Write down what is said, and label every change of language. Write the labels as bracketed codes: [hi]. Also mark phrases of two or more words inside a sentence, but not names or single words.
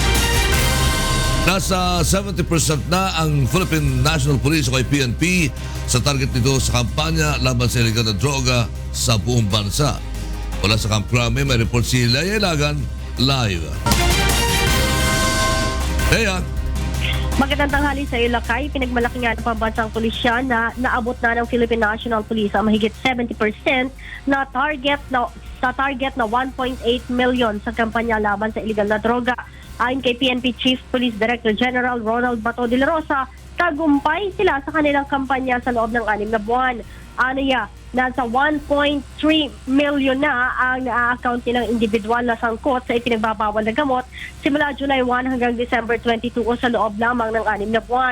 [tl] Nasa 70% na ang Philippine National Police o PNP sa target nito sa kampanya laban sa illegal na droga sa buong bansa. Wala sa Camp Crame, may report si Leia Ilagan live. Leia. Magandang tanghali sa Ilacay. Pinagmalaki nga ng pambansang pulisya na naabot na ng Philippine National Police ang mahigit 70% na target na 1.8 million sa kampanya laban sa illegal na droga. Ayon kay PNP Chief Police Director General Ronald Bato de la Rosa, tagumpay sila sa kanilang kampanya sa loob ng 6 na buwan. Aniya, nasa 1.3 million na ang na-account nilang individual na sangkot sa ipinagbabawal na gamot simula July 1 hanggang December 22 o sa loob lamang ng 6 na buwan.